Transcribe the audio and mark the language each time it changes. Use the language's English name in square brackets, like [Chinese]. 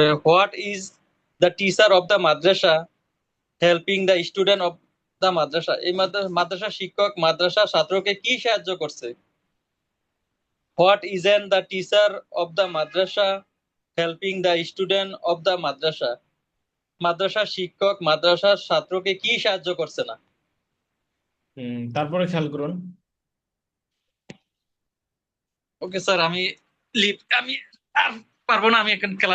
[English] What is the teacher of the madrasa helping the student of the madrasa? [Bangla] এই মাদ্রাসার শিক্ষক মাদ্রাসার ছাত্রকে কি সাহায্য করছে? [English] What isn't the teacher of the madrasa helping the student of the madrasa? [Bangla] মাদ্রাসার শিক্ষক মাদ্রাসার ছাত্রকে কি সাহায্য করছে না? তারপরে খেয়াল করুন। ওকে স্যার, আমি আর পারবো না, আমি এখন